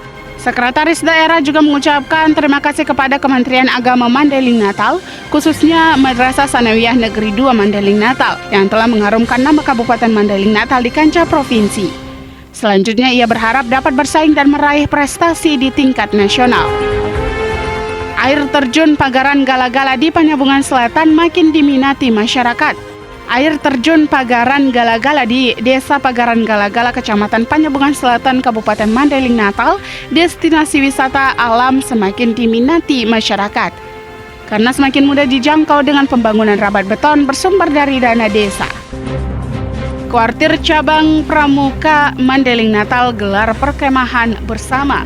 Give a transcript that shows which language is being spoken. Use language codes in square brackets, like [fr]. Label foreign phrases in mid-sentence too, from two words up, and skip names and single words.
[id] Sekretaris Daerah juga mengucapkan terima kasih kepada Kementerian Agama Mandailing Natal, khususnya Madrasah Sanawiyah Negeri 2 Mandailing Natal, yang telah mengharumkan nama Kabupaten Mandailing Natal di kancah provinsi. Selanjutnya ia berharap dapat bersaing dan meraih prestasi di tingkat nasional. Air terjun Pagaran Gala-Gala di Panjabungan Selatan makin diminati masyarakat. Air terjun Pagaran Gala-Gala di Desa Pagaran Gala-Gala, Kecamatan Panjabungan Selatan, Kabupaten Mandailing Natal, destinasi wisata alam semakin diminati masyarakat. Karena semakin mudah dijangkau dengan pembangunan rabat beton bersumber dari dana desa. Kuartir Cabang Pramuka Mandailing Natal gelar perkemahan bersama.